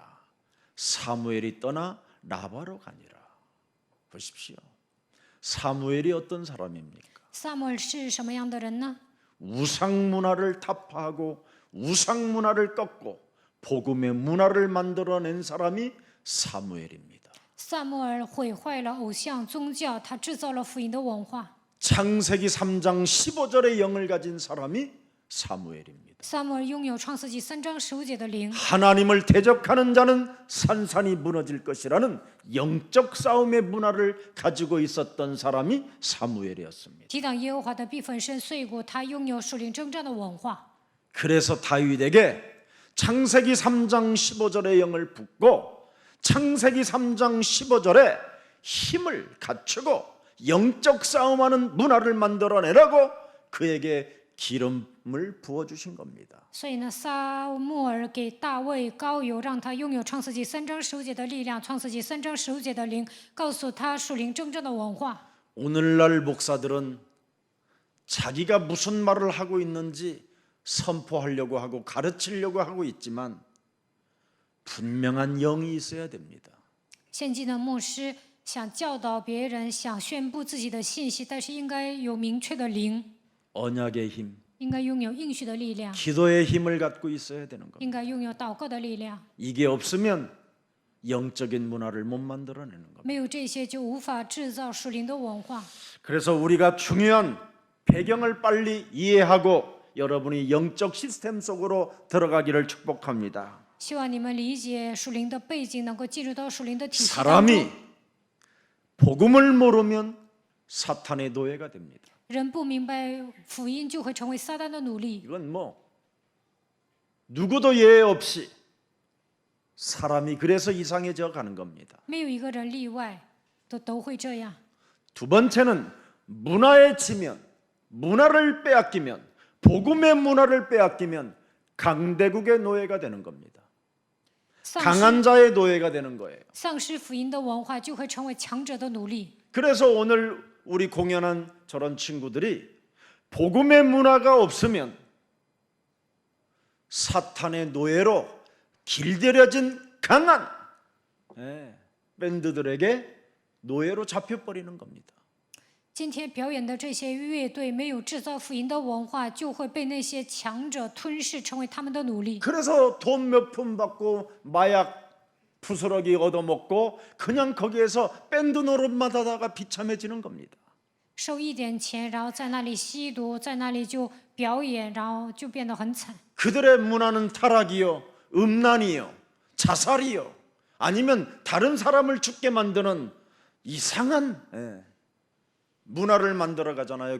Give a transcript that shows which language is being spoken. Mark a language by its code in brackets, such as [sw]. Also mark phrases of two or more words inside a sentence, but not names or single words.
[ko] 사무엘이 떠나 라바로 가니라. 보십시오. 사무엘이 어떤 사람입니까? [zh] 撒母耳是什么样的人呢？ [ko] 우상 문화를 타파하고 우상 문화를 꺾고 복음의 문화를 만들어낸 사람이 사무엘입니다. [zh] 撒母耳毁坏了偶像宗教，他制造了福音的文化。 [ko] 창세기 3장 15절의 영을 가진 사람이 사무엘입니다. [zh] 撒母耳拥有创世纪3章15节的灵， [ko] 하나님을 대적하는 자는 산산이 무너질 것이라는 영적 싸움의 문화를 가지고 있었던 사람이 사무엘이었습니다. [zh] 抵挡耶和华的必粉身碎骨，他拥有属灵征战的文化。 [ko] 그래서 다윗에게 창세기 3장 15절의 영을 붓고 창세기 3장 15절에 힘을 갖추고 영적 싸움하는 문화를 만들어내라고 그에게 기름을 부어주신 겁니다. [zh] 所以呢，撒母耳给大卫膏油，让他拥有创世纪3章15节的力量，创世纪3章15节的灵，告诉他属灵征战的文化。 [ko] 오늘날 목사들은 자기가 무슨 말을 하고 있는지 선포하려고 하고 가르치려고 하고 있지만 분명한 영이 있어야 됩니다. [zh] 现今的牧师想教导别人，想宣布自己的信息，但是应该有明确的灵， [ko] 언약의 힘, [zh] 应该拥有应许的力量， [ko] 기도의 힘을 갖고 있어야 되는 겁니다. [zh] 应该拥有祷告的力量。 [ko] 이게 없으면 영적인 문화를 못 만들어내는 겁니다. [zh] 没有这些，就无法制造属灵的文化。 [ko] 그래서 우리가 중요한 배경을 빨리 이해하고 여러분이 영적 시스템 속으로 들어가기를 축복합니다. [zh] 希望你们理解属灵的背景，能够进入到属灵的体系当中。 [ko] 사람이 복음을 모르면 사탄의 노예가 됩니다. [zh] 人不明白福音，就会成为撒旦的奴隶。 [ko] 이건 뭐 누구도 예외 없이 사람이 그래서 이상해져 가는 겁니다. [zh] 没有一个人例外，都会这样。 [ko] 두 번째는 문화에 치면 문화를 빼앗기면 복음의 문화를 빼앗기면 강대국의 노예가 되는 겁니다. [zh] 丧 [ko] 강한 [zh] 失 [ko] 자의 노예가 되는 거예요. [zh] 丧失福音的文化，就会成为强者的奴隶。 [ko] 그래서 오늘 우리 공연한 저런 친구들이 복음의 문화가 없으면 사탄의 노예로 길들여진 강한 밴드들에게 노예로 잡혀버리는 겁니다. [zh] 今天表演的这些乐队没有制造福音的文化，就会被那些强者吞噬，成为他们的奴隶。 [ko] 그래서 돈 몇 푼 받고 마약 부스러기 얻어먹고 그냥 거기에서 밴드 노릇만 하다가 비참해지는 겁니다. [zh] 收一点钱，然后在那里吸毒，在那里就表演，然后就变得很惨。 [ko] 그들의 문화는 타락이요, 음란이요, 자살이요, 아니면 다른 사람을 죽게 만드는 이상한 문화를 만들어 가잖아요.